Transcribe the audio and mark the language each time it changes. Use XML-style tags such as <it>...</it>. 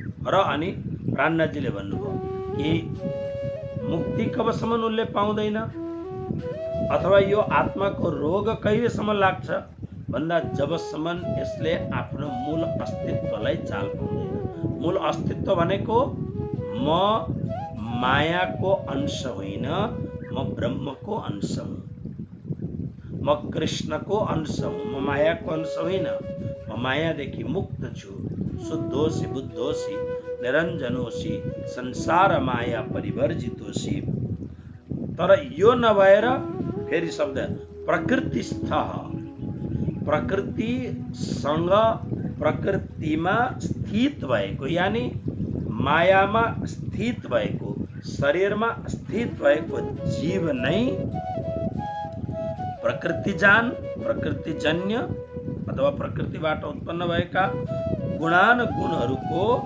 <ne>र अनि प्राणनाथजीले भन्नुभयो कि मुक्ति कबसम्म उसले पाउँदैन, अथवा यो आत्माको रोग कहिलेसम्म लाग्छ भन्दा जबसम्म यसले आफ्नो मूल अस्तित्वलाई चाल पाउँदैन। मूल अस्तित्व भनेको म मायाको अंश होइन, म ब्रह्मको अंश हुँ, म कृष्णको अंश हुँ, म मायाको अंश होइन। म मायादेखि मुक्त छु,</ne> <sa>शुद्धोसी बुद्धोसी निरञ्जनोसी संसार माया परिवर्जितोसी।</sa> <ne>तर यो नभएर फेरि शब्द प्रकृतिस्थ, प्रकृतिसँग प्रकृतिमा स्थित भएको, यानी मायामा स्थित भएको, शरीरमा स्थित भएको जीव नै प्रकृतिजान, प्रकृतिजन्य अथवा प्रकृतिबाट उत्पन्न भएका गुणानुगुणहरूको</ne>